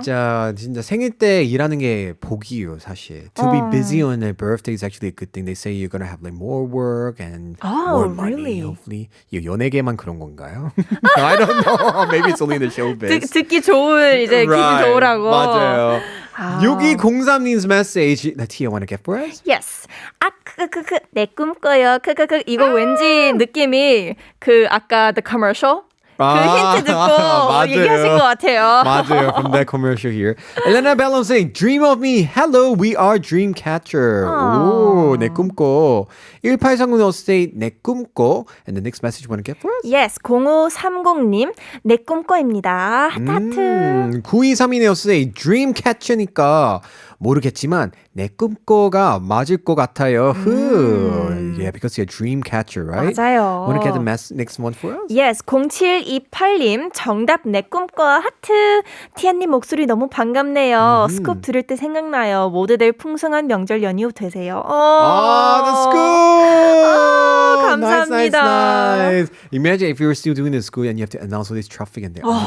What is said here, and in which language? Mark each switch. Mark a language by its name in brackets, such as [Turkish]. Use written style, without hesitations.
[Korean] 진짜 생일 때 일하는 게 복이에요, 사실. [English] To be busy on a birthday is actually a good thing. They say you're gonna have like more work and more money, really? hopefully. [Korean] 연예계만 그런 건가요? [English] I don't know. Maybe it's only in the showbiz. [Korean] 듣기 좋은 이제 기분 좋으라고. 맞아요. [English] 6203님's message that Tia want to get for us? Yes. [Korean] 내 꿈꿔요. 이거 왠지 느낌이 그 아까 [English] the commercial [Korean] 그 힌트 듣고 얘기하신 것 같아요. 맞아요. [English] From that commercial here. Elena Bellum saying, Dream of me. Hello, we are Dreamcatcher. [Korean] 오, 내 꿈꿔. [English] 1839 also say, [Korean] 내 꿈꿔. [English] And the next message you want to get for us? [Korean] Yes, 0530님, 내 꿈꿔입니다. 하트. 9232 also say, Dreamcatcher니까 모르겠지만 내 꿈꿔가 맞을 것 같아요. [English] Yeah, because you're a dream catcher, right? [Korean] 맞아요. [English] Want to get the next one for us? [Korean] Yes, 0728님, 정답 내 꿈꿔 하트. 티안님 목소리 너무 반갑네요. 스쿱 들을 때 생각나요. 모두들 풍성한 명절 연휴 되세요. [English] That's good. [Korean] 감사합니다. [English] Nice. Imagine if you were still doing this school and you have to announce all this traffic in there.